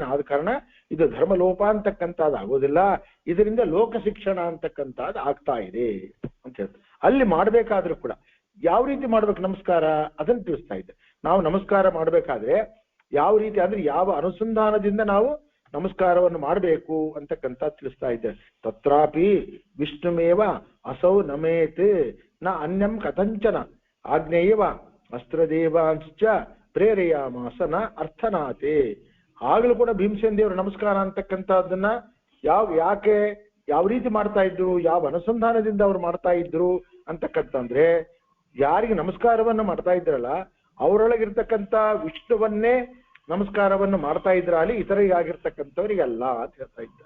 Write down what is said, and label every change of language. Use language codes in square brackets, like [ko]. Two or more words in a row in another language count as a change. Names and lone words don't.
[kn] ಆದ ಕಾರಣ ಇದು ಧರ್ಮಲೋಪ ಅಂತಕ್ಕಂಥದ್ದು ಆಗೋದಿಲ್ಲ, ಇದರಿಂದ ಲೋಕ ಶಿಕ್ಷಣ ಅಂತಕ್ಕಂಥದ್ದು ಆಗ್ತಾ ಇದೆ ಅಂತ ಹೇಳ್ತಾರೆ. ಅಲ್ಲಿ ಮಾಡ್ಬೇಕಾದ್ರೂ ಕೂಡ ಯಾವ ರೀತಿ ಮಾಡ್ಬೇಕು ನಮಸ್ಕಾರ ಅದನ್ನು ತಿಳಿಸ್ತಾ ಇದ್ದೆ. ನಾವು ನಮಸ್ಕಾರ ಮಾಡ್ಬೇಕಾದ್ರೆ ಯಾವ ರೀತಿ ಅಂದ್ರೆ ಯಾವ ಅನುಸಂಧಾನದಿಂದ ನಾವು ನಮಸ್ಕಾರವನ್ನು ಮಾಡಬೇಕು ಅಂತಕ್ಕಂಥ ತಿಳಿಸ್ತಾ ಇದ್ದೆ. [sa] ತತ್ರಾಪಿ ವಿಷ್ಣುಮೇವ ಅಸೌ ನಮೇತ್ ನ ಅನ್ಯಂ ಕಥಂಚನ ಆಗ್ನೇಯವ ಅಸ್ತ್ರದೇವಾಂಶ್ಚ ಪ್ರೇರೆಯಾಮಾಸ ನ ಅರ್ಥನಾತೆ. [kn] ಆಗ್ಲೂ ಕೂಡ ಭೀಮಸೇನ ದೇವರು ನಮಸ್ಕಾರ ಅಂತಕ್ಕಂಥದ್ದನ್ನ ಯಾಕೆ ಯಾವ ರೀತಿ ಮಾಡ್ತಾ ಇದ್ರು, ಯಾವ ಅನುಸಂಧಾನದಿಂದ ಅವ್ರು ಮಾಡ್ತಾ ಇದ್ರು ಅಂತಕ್ಕಂತಂದ್ರೆ ಯಾರಿಗೆ ನಮಸ್ಕಾರವನ್ನು ಮಾಡ್ತಾ ಇದ್ರಲ್ಲ ಅವರೊಳಗಿರ್ತಕ್ಕಂಥ ವಿಷ್ಣುವನ್ನೇ ನಮಸ್ಕಾರವನ್ನು ಮಾಡ್ತಾ ಇದ್ರ ಅಲ್ಲಿ ಇತರಿಗಾಗಿರ್ತಕ್ಕಂಥವ್ರಿಗಲ್ಲ ಅಂತ ಹೇಳ್ತಾ ಇದ್ದಾರೆ.